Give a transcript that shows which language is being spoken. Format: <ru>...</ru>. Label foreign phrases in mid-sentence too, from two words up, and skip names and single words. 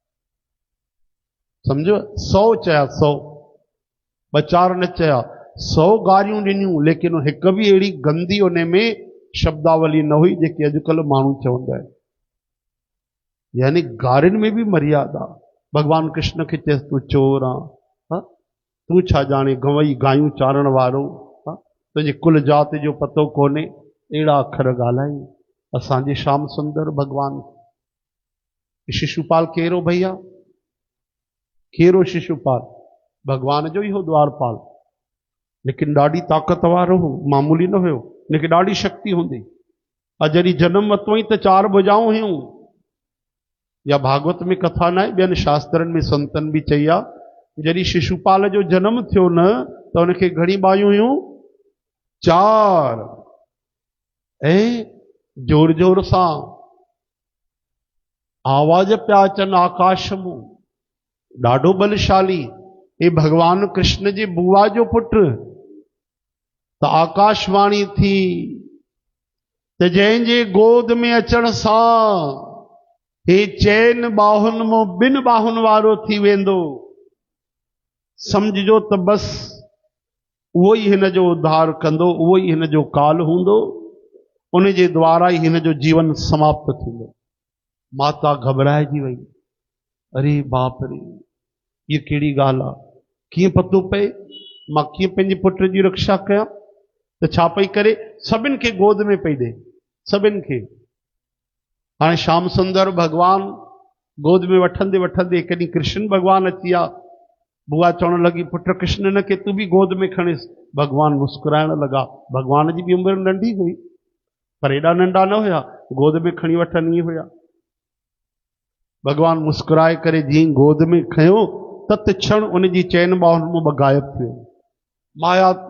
<sd>सम्झो 100 चया, 100 ॿ-4 न चया, 100 गारियूं ॾिनियूं, लेकिन हिक बि अहिड़ी गंदी उन में शब्दावली न हुई जेके अॼुकल्ह माण्हू चवंदा आहिनि। यानी गारियुनि में बि मर्यादा। भगवान कृष्ण खे चएसि तूं चोर आं, तूं छा ॼाणे गवई गायूं चारण वारो, तुंहिंजी कुल जात जो पतो कोन्हे, अहिड़ा अखर ॻाल्हाई असांजे श्याम सुंदर भगवान। शिशुपाल कहिड़ो भैया, कहिड़ो शिशुपाल, भगवान जो ई हो द्वारपाल, लेकिन ॾाढी ताक़त वारो हो, मामूली न हुयो, लेकिन ॾाढी शक्ति हूंदी। जॾहिं जनम वरितो ई त 4 भुजाऊं हुयूं। या भागवत में कथा न आहे, ॿियनि शास्त्रनि में संतनि बि चई आहे, जॾहिं शिशुपाल जो जनम थियो न त हुनखे घणी बाहियूं हुयूं, 4। ऐं जोर जोर सां आवाज पिया अचनि आकाश मूं, ॾाढो बलशाली। हे भगवान कृष्ण जे बुआ जो पुटु। त आकाशवाणी थी त जंहिंजे गोद में अचण सां हे चैन बाहुनि मां ॿिनि बाहुनि वारो थी वेंदो, समझिजो त बस उहो ई हिन जो उद्धार कंदो, उहो ई हिन जो काल हूंदो, उन जे द्वारा ई हिन जो जीवन समाप्त थींदो। माता घबराइजी वई, अरे बाप रे, ये कहिड़ी ॻाल्हि आहे, कीअं पतो पए, मां कीअं पंहिंजे पुट जी रक्षा कयां। त छा पई करे, सभिनि खे गोद में पई ॾे, सभिनि खे। हाणे श्याम सुंदर भगवान गोद में वठंदे वठंदे कॾहिं कृष्ण भगवान अची विया। बुआ चवण लॻी, पुट कृष्ण न खे तूं बि गोद में खणीस। भगवान मुस्कुराइण लॻा। भगवान जी बि उमिरि नंढी हुई, पर एॾा नंढा न हुया, गोद में खणी वठनि ईअं हुया। भगवान मुस्कुराए करे जीअं गोद में खयो, तत क्षण उन जी चैन बाहुनि मां ॿ गायब थी वियो।</sd>